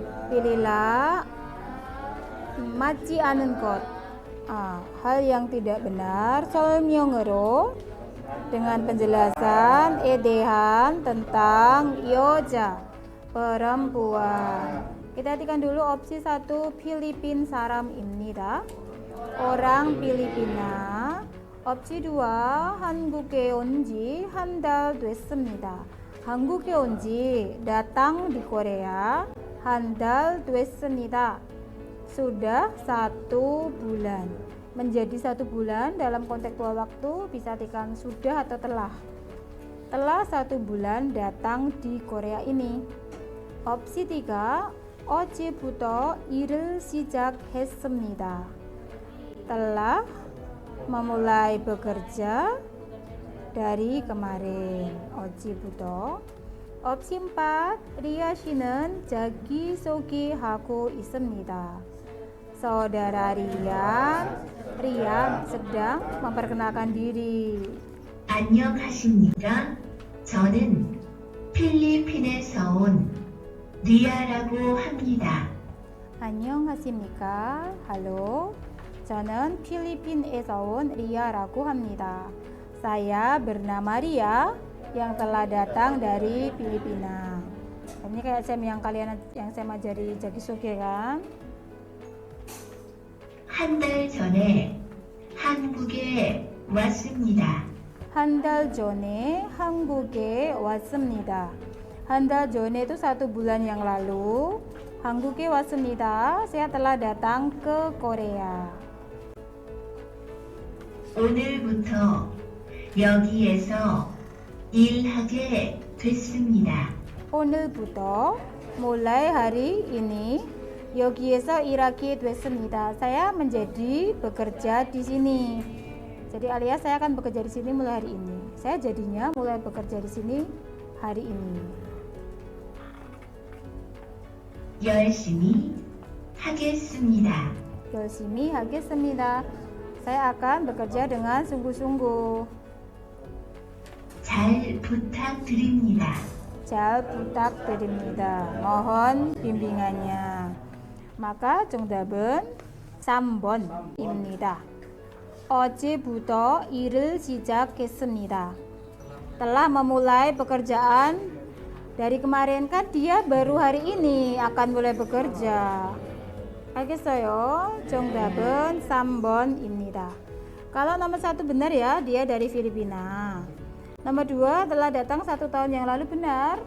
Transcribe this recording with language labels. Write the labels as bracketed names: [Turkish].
[Korean] Pilihlah 맞지 않은 것. [Indonesian] Hal yang tidak benar. 설명으로 dengan penjelasan edehan tentang 여자, perempuan. Kita perhatikan dulu opsi 1, [Korean] 필리핀 사람입니다. [Indonesian] Orang Filipina. [Korean] opsi 2, 한국에 온 지 한 달 됐습니다. 한국에 온 지 [Indonesian] datang di Korea [Korean] 한 달 됐습니다. [Indonesian] Sudah 1 bulan. Menjadi 1 bulan dalam konteks waktu bisa artikan sudah atau telah. Telah 1 bulan datang di Korea ini. [Korean] Opsi 3, 어제부터 일을 시작했습니다. [Indonesian] Telah memulai bekerja dari kemarin. [Korean] 어제부터. opsi 4, 리아 씨는 자기소개하고 있습니다. [Indonesian] Saudara Rian sedang memperkenalkan diri. [Korean] 안녕하십니까? 저는 필리핀에서 온 리아라고 합니다. 안녕하십니까? Halo. 저는 필리핀에서 온 리아라고 합니다. [Indonesian] Saya bernama Ria yang telah datang dari Filipina. Ini kayak yang saya ajari jagisoge kan? [Korean] 한 달 전에 한국에 왔습니다. 한 달 전에 한국에 왔습니다. 한 달 전에 [Indonesian] itu 1 bulan yang lalu. [Korean] 한국에 왔습니다. [Indonesian] Saya telah datang ke Korea. [Korean] 오늘부터 여기에서 일하게 됐습니다. 오늘부터 [Indonesian] mulai hari ini [Korean] 여기에서 일하게 됐습니다. [Indonesian] Saya menjadi bekerja di sini. Jadi alias saya akan bekerja di sini mulai hari ini. Saya jadinya mulai bekerja di sini hari ini. [Korean] 열심히 하겠습니다. 열심히 하겠습니다. [Indonesian] Saya akan bekerja dengan sungguh-sungguh. [Korean] 잘 부탁드립니다. 잘 부탁드립니다. [Indonesian] Mohon bimbingannya. [Korean] Maka 정답은 3번입니다. 어제부터 일을 시작했습니다. [Indonesian] Telah memulai pekerjaan dari kemarin, kan dia baru hari ini akan mulai bekerja. [Korean] 알겠어요? 정답은 3번입니다. [Indonesian] Kalau nomor 1 benar ya, dia dari Filipina. Nomor 2 telah datang 1 tahun yang lalu, benar.